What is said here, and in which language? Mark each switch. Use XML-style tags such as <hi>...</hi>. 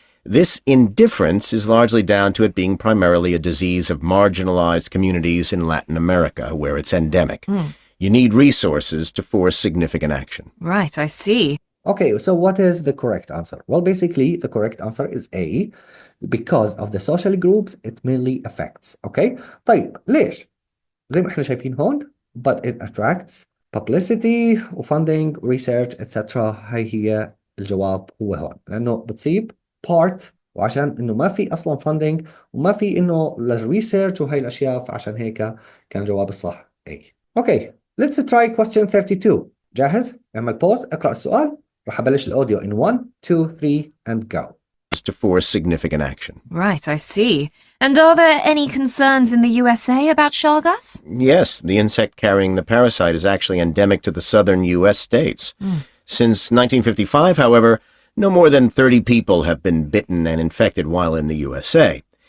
<en>This indifference is largely down to it being primarily a disease of marginalized communities in Latin America, where it's endemic. You need resources to force significant action. Right, I see. Okay, so what is the correct answer? Well, basically, the correct answer is A. Because of the social groups, it mainly affects. Okay?</en> <ar>طيب ليش؟ زي ما احنا شايفين هون,</ar> <en>but it attracts publicity</en> <ar>و</ar> <en>funding research etc.</en> <ar>هاي هي الجواب هو هون, لأنه بتصيب</ar> <en>part</en> <ar>وعشان إنه ما في أصلا funding وما في إنه للريسيرش وهاي الأشياء, فعشان هيك كان جواب الصح A.</ar> <en>Okay, let's try question 32.</en> <ar>جاهز؟ اعمل</ar> <en>pause,</en> <ar>اقرأ السؤال. راح أبلش الأوديو</ar> <en>in 1, 2, 3 and go. To force significant action. Right, I see. And are there any concerns in the USA about Chagas? Yes, the insect carrying the parasite is actually endemic to the southern U.S. states. Since 1955, however, no more than 30 people have been bitten and infected while in the USA.</en>